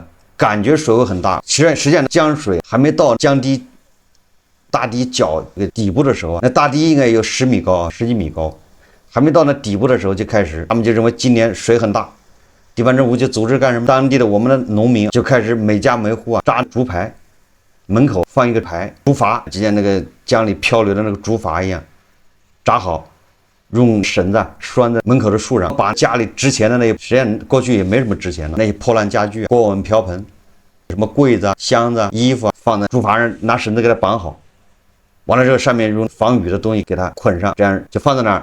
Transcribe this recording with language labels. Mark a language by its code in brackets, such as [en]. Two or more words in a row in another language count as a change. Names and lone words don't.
[zh] 感覺水位很大，實際上江水還沒到江堤大堤角這個底部的時候，那大堤應該有10米高，10幾米高，還沒到那底部的時候就開始，他們就認為今年水很大，地方政府就組織幹什麼？當地的我們的農民就開始每家每戶啊扎竹排，門口放一個牌，竹筏就像那個江裡漂流的那個竹筏一樣，扎好，用繩子拴在門口的樹上，把家裡值錢的那些，實際上過去也沒什麼值錢的那些破爛家具、鍋碗瓢盆、什麼櫃子、箱子、衣服，放在竹筏上，拿繩子給它綁好，完了之後上面用防雨的東西給它捆上，這樣就放在那兒。